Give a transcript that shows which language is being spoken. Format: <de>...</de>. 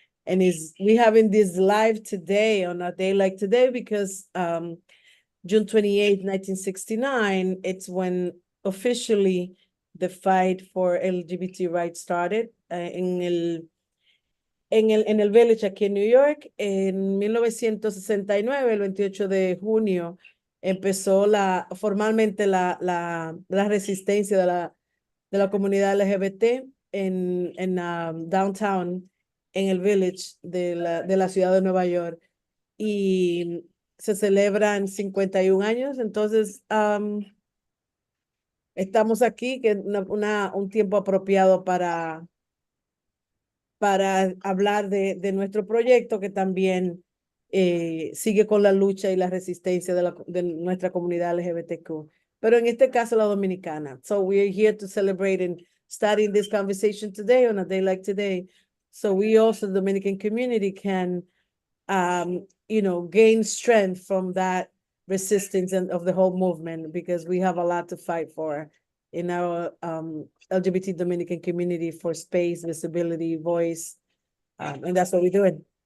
<en>And we having this live today on a day like today because June 28th, 1969, it's when officially the fight for LGBT rights started</en> <es>en el Village aquí en</es> <en>New York.</en> <es>En 1969, el 28 de junio, empezó formalmente la resistencia de la comunidad LGBT en downtown, en el Village de la ciudad de Nueva York. Y se celebran 51 años, entonces estamos aquí, que un tiempo apropiado para hablar de nuestro proyecto, que también sigue con la lucha y la resistencia de nuestra comunidad LGBTQ, pero en este caso la dominicana.</es> <en>So we're here to celebrate and starting this conversation today on a day like today. So we also, the Dominican community, can gain strength from that resistance and of the whole movement, because we have a lot to fight for in our LGBT Dominican community, for space, visibility, voice, and that's what we're doing.</en>